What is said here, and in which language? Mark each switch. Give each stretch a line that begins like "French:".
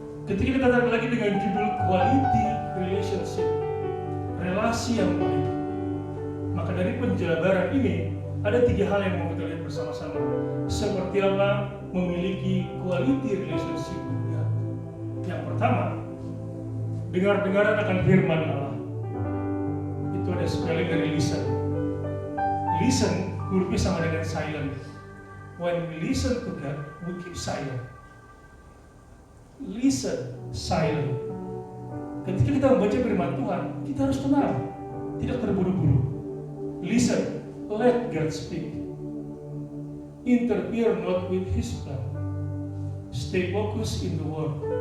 Indonesian: Ketika kita tarik lagi dengan judul quality relationship, relasi yang baik, maka dari penjabaran ini ada 3 hal yang mau kita lihat bersama-sama. Seperti apa memiliki
English: quality relationship with God.
Indonesian: Yang pertama, dengar-dengaran akan firman Allah. Itu ada spelling dari listen. Listen, hurufnya sama dengan silent.
English: When we listen to God, we keep silent. Listen, silent.
Indonesian: Ketika kita membaca firman Tuhan, kita harus tenang, tidak terburu-buru.
English: Listen, let God speak. Interfere not with His plan. Stay focused in the Word.